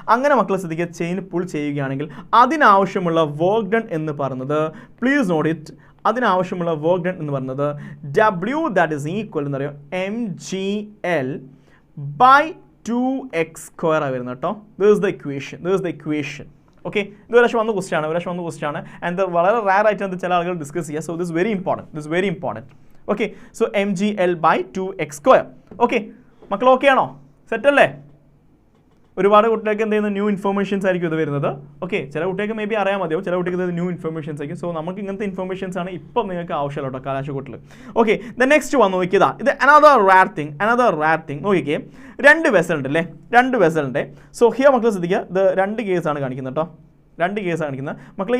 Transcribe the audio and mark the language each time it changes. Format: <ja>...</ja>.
<ml>അങ്ങനെ മക്കളെ ശ്രദ്ധിക്കുക, ചെയിൻ പുൾ ചെയ്യുകയാണെങ്കിൽ അതിനാവശ്യമുള്ള വർക്ക് ഡൺ എന്ന് പറയുന്നത്,</ml> <en>please note it,</en> <ml>അതിനാവശ്യമുള്ള work done എന്ന് പറയുന്നത്</ml> <en>W that is equal</en> <ml>എന്ന് പറയും mgl by 2x square ആയി വരുന്നത് കേട്ടോ.</ml> <en>This is the equation.</en> <ml>Okay, ഇത് ഒരു വന്ന ക്വസ്റ്റ്യൻ ആണ് ആൻഡ് വളരെ റയർ ആയിട്ട് ചില ആളുകൾ ഡിസ്കസ് ചെയ്യുക.</ml> <en>So this very important. Okay, so mgl by 2x square.</en> <ml>Okay മക്കൾ, ഓക്കെ ആണോ? സെറ്റ് അല്ലേ? ഒരുപാട് കുട്ടികൾക്ക് എന്ത് ചെയ്യുന്ന ന്യൂ ഇൻഫർമേഷൻസ് ആയിരിക്കും ഇത് വരുന്നത്. ഓക്കെ, ചില കുട്ടികൾക്ക് മേ ബി അറിയാൻ മതിയോ, ചില കുട്ടികൾക്ക് ഇത് ന്യൂ ഇൻഫർമേഷൻസ് ആയിരിക്കും. സോ നമുക്ക് ഇങ്ങനത്തെ ഇൻഫർമേഷൻസ് ആണ് ഇപ്പം നിങ്ങൾക്ക് ആവശ്യമുള്ള കേട്ടോ കലാശക്കൂട്ടിൽ. ഓക്കെ, ദ നെക്സ്റ്റ് വന്ന് നോക്കിയതാ,</ml> <en>ഇത് another rare thing</en> <ml>നോക്കിക്കേ. രണ്ട് വെസൽ ഉണ്ട് അല്ലേ, രണ്ട് വെസലിൻ്റെ. സോ ഹിയർ മക്കൾ ശ്രദ്ധിക്കുക, ഇത് രണ്ട് കേസാണ് കാണിക്കുന്നത് കേട്ടോ, രണ്ട് കേസാണ് കാണിക്കുന്നത് മക്കൾ.</ml>